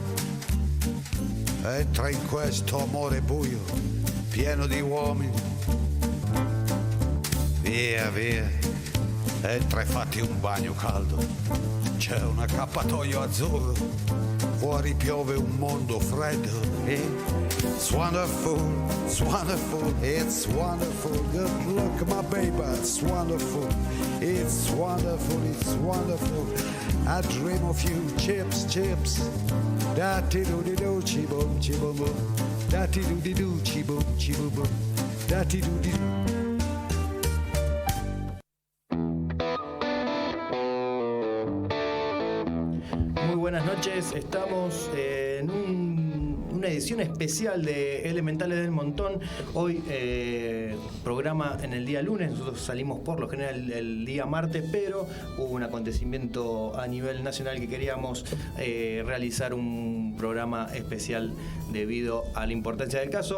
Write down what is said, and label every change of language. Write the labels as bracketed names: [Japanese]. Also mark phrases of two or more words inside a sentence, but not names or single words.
[Italian] Entra in questo amore buio, pieno di uomini. Via, via, entra e fatti un bagno caldo. C'è un accappatoio azzurro, fuori piove un mondo freddo. [English] It's wonderful, it's wonderful, it's wonderful. Just look, my baby, it's wonderful. It's wonderful, it's wonderful. I dream of you, chips, chips. Da-ti-do-di-do, chi-boom, chi-boom-boom. Da-ti-do-di-do, chi-boom, chi-boom-boom. Da-ti-do-di-do. [Spanish] Buenas noches, estamos en una edición especial de Elementales del Montón. Hoy programa en el día lunes, nosotros salimos por lo general el día martes, pero hubo un acontecimiento a nivel nacional que queríamos realizar un programa especial debido a la importancia del caso.